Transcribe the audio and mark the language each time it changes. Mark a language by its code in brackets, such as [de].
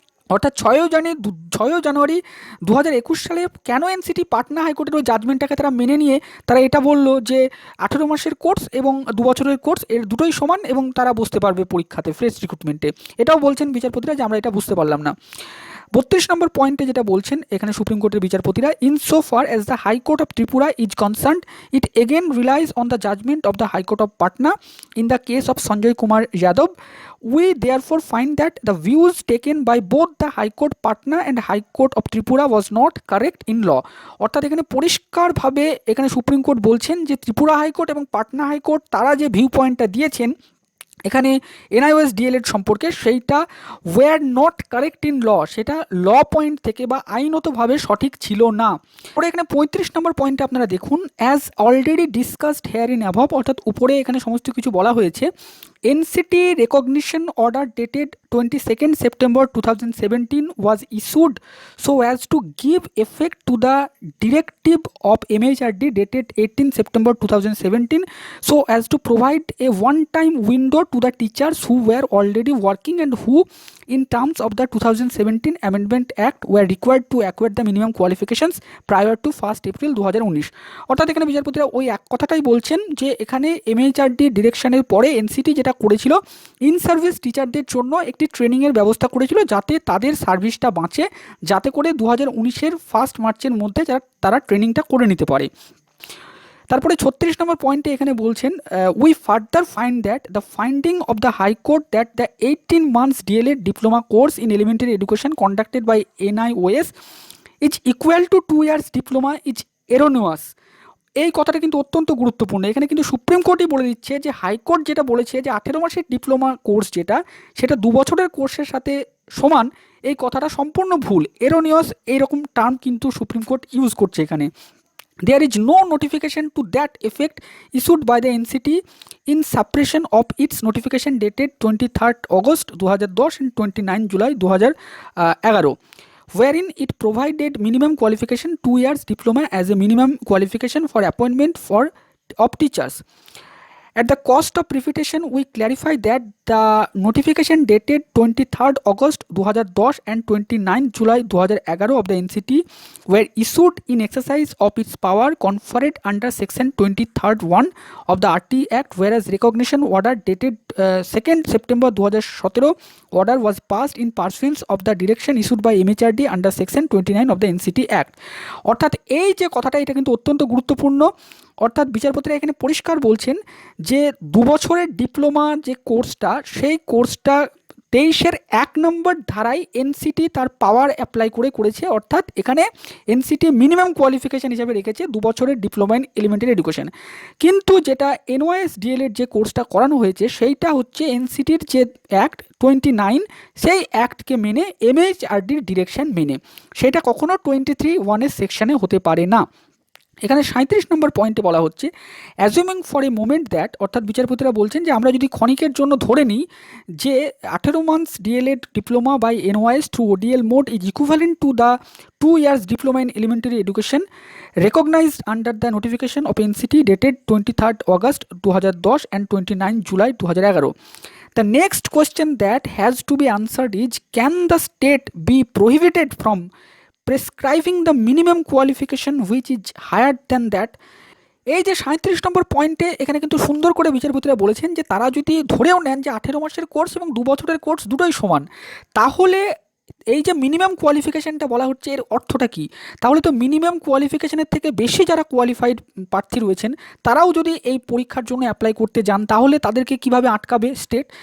[bn] অর্থাৎ 6 জানুয়ারি 2021 সালে কেন এনসিটি পাটনা হাইকোর্টের ওই জাজমেন্টটাকে তারা মেনে নিয়ে তারা এটা বললো যে 18 মাসের কোর্স এবং 2 বছরের কোর্স এর দুটোই সমান এবং তারা বসতে পারবে পরীক্ষাতে ফ্রেশ রিক্রুটমেন্টে। এটাও বলছেন বিচারপতিরা যে আমরা এটা বুঝতে পারলাম না। 32 নম্বর পয়েন্টে যেটা বলছেন এখানে সুপ্রিম কোর্টের বিচারপতিরা, [en] In so far as the high court of Tripura is concerned it again relies on the judgment of the high court of Patna in the case of Sanjay Kumar Yadav. We therefore find that the views taken by both the High Court Patna and High Court of Tripura was not correct in law. [bn] অর্থাৎ এখানে পরিষ্কারভাবে এখানে supreme court বলছেন যে Tripura high court এবং Patna high court তারা যে view পয়েন্টটা দিয়েছেন এখানে NIOS DeLEd সম্পর্কে সেইটা [en] were not correct in law, [bn] সেটা ল পয়েন্ট থেকে বা আইনতভাবে সঠিক ছিল না। পরে এখানে 35 নম্বর পয়েন্টে আপনারা দেখুন, [en] as already discussed here in above, [bn] অর্থাৎ উপরে এখানে সমস্ত কিছু বলা হয়েছে। [en] NCT recognition order dated 22nd September 2017 was issued so as to give effect to the directive of MHRD dated 18 September 2017 so as to provide a one-time window to the teachers who were already working and who in terms of the 2017 Amendment Act were required to acquire the minimum qualifications prior to 1st April 2019। [bn] অর্থাৎ এখানে বিচারপতিরা ওই এক কথাটাই বলছেন যে এখানে MHRD ডিরেকশনের পরে NCT যেটা করেছিল ইন সার্ভিস টিচারদের জন্য একটি ট্রেনিংয়ের ব্যবস্থা করেছিল যাতে তাদের সার্ভিসটা বাঁচে, যাতে করে 2019-এর 1 মার্চের মধ্যে তারা ট্রেনিংটা করে নিতে পারে। তারপরে 36 নম্বর পয়েন্টে এখানে বলছেন, [en] We further find that the finding of the high court that the 18 months DLEd diploma course in elementary education conducted by NIOS is equal to 2 years diploma is erroneous. [bn] এই কথাটা কিন্তু অত্যন্ত গুরুত্বপূর্ণ। এখানে কিন্তু সুপ্রিম কোর্টই বলে দিচ্ছে যে হাইকোর্ট যেটা বলেছে যে 18 মাসের ডিপ্লোমা কোর্স সেটা 2 বছরের কোর্সের সাথে সমান, এই কথাটা সম্পূর্ণ ভুল, এরোনিয়াস এইরকম টার্ম কিন্তু সুপ্রিম কোর্ট ইউজ করছে এখানে। [en] There is no notification to that effect issued by the NCT in suppression of its notification dated 23rd August 2010 and 29 July 2011, wherein it provided minimum qualification 2 years diploma as a minimum qualification for appointment of teachers. At the cost of repetition, we clarify that the notification dated 23rd August 2010 and 29 July 2011 of the NCT were issued in exercise of its power conferred under section 23rd 1 of the RT Act, whereas recognition order dated 2nd September 2017 order was passed in pursuance of the direction issued by MHRD under section 29 of the NCT Act। [bn] অর্থাৎ এই যে কথাটা এটা কিন্তু অত্যন্ত গুরুত্বপূর্ণ। অর্থাৎ বিচারপতিরা এখানে পরিষ্কার বলছেন যে 2 বছরের ডিপ্লোমা যে কোর্সটা সেই কোর্সটা 23-এর 1 নম্বর ধারায় এনসিটি তার পাওয়ার অ্যাপ্লাই করেছে। অর্থাৎ এখানে এনসিটি মিনিমাম কোয়ালিফিকেশান হিসাবে রেখেছে 2 বছরের ডিপ্লোমা ইন এলিমেন্টারি এডুকেশন, কিন্তু যেটা NIOS DeLEd যে কোর্সটা করানো হয়েছে সেইটা হচ্ছে এনসিটির যে অ্যাক্ট 29 সেই অ্যাক্টকে মেনে MHRDর ডিরেকশন মেনে, সেটা কখনো 23(1)-এর সেকশানে হতে পারে না। এখানে 37 নম্বর পয়েন্টে বলা হচ্ছে, [en] assuming for a moment that, [bn] অর্থাৎ বিচারপতিরা বলছেন যে আমরা যদি ক্ষণিকের জন্য ধরে নিই যে [en] 18 months DLEd diploma by NIOS through ODL mode is equivalent to the 2 years diploma in elementary education recognized under the notification of NCT dated 23rd August 2010 and 29 July 2011. The next question that has to be answered is, can the state be prohibited from prescribing the minimum qualification which is higher than that? [bn] এই যে 37 নম্বর পয়েন্টে এখানে কিন্তু সুন্দর করে বিচারপতিরা বলেছেন যে তারা যদি ধরেও নেন যে 18 মাসের কোর্স এবং 2 বছরের কোর্স দুটোই সমান, তাহলে এই যে মিনিমাম কোয়ালিফিকেশানটা বলা হচ্ছে এর অর্থটা কি? তাহলে তো মিনিমাম কোয়ালিফিকেশানের থেকে বেশি যারা কোয়ালিফাইড প্রার্থী রয়েছেন তারাও যদি এই পরীক্ষার জন্য অ্যাপ্লাই করতে যান তাহলে তাদেরকে কিভাবে আটকাবে স্টেট?